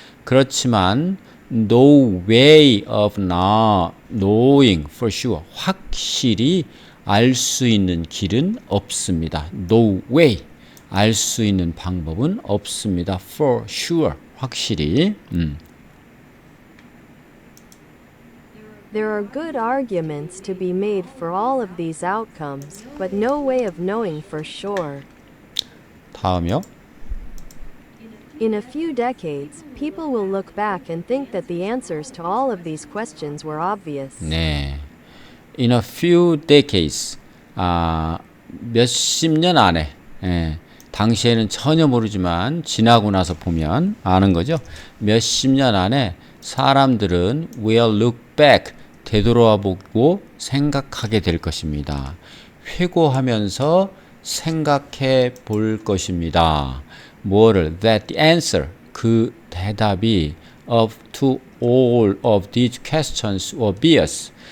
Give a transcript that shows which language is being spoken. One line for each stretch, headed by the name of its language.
Korean: 그렇지만
English: no way of not knowing for sure,
Korean: 확실히 알 수 있는 길은 없습니다.
English: No way,
Korean: 알 수 있는 방법은 없습니다.
English: For sure,
Korean: 확실히.
English: There are good arguments to be made for all of these outcomes, but no way of knowing for sure.
Korean: 다음이요.
English: In a few decades, people will look back and think that the answers to all of these questions were obvious.
Korean: 네.
English: In a few decades,
Korean: 몇십 년 안에, 당시에는 전혀 모르지만 지나고 나서 보면 아는 거죠. 몇십 년 안에 사람들은
English: will look back,
Korean: 되돌아와 보고 생각하게 될 것입니다. 회고하면서 생각해 볼 것입니다. 뭐를?
English: That the answer,
Korean: 그 대답이
English: of to all of these questions were obvious.